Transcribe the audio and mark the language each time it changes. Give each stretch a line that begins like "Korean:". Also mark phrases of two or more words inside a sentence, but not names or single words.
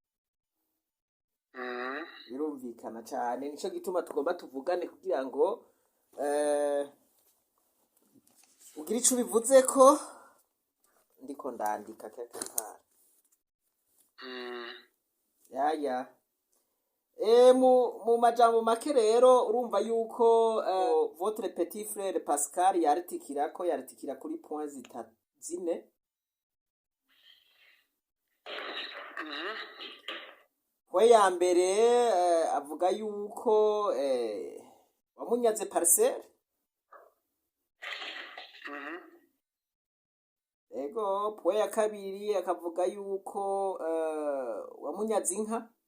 Rundi: Birumvikana cyane nico gituma tugomba tuvugane kugira ngo ugira ico bivuze ko ndiko ndandika kakara. Yaya. Mu majambo make rero urumva yuko
French: votre petit frère
Rundi: Pascal yaritikira kuri point zine. We ya mbere avuga yuko wamunyaze parcelle. Ego, pwe ya kabiri akavuga yuko wamunyaze inka.